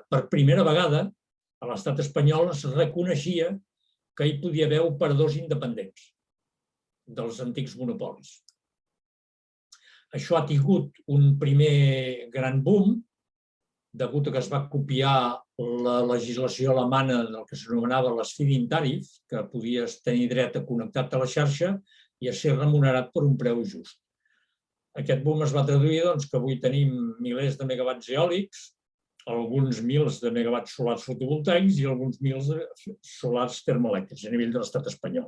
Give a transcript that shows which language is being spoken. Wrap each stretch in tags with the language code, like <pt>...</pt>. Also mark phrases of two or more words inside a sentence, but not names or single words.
<ca>Per primera vegada, a l'estat espanyol es reconeixia que hi podia haver operadors independents dels antics monopolis. Això ha tingut un primer gran boom, degut a que es va copiar la legislació alemana del que s'anomenava les</ca> <en>feed-in tariff,</en> <ca>que podies tenir dret a connectar-te a la xarxa i a ser remunerat per un preu just. Aquest boom es va traduir que avui tenim milers de megawatts eòlics, alguns mils de megawatts solars fotovoltaics i alguns mils de solars termoelèctrics a nivell de l'estat espanyol.</ca>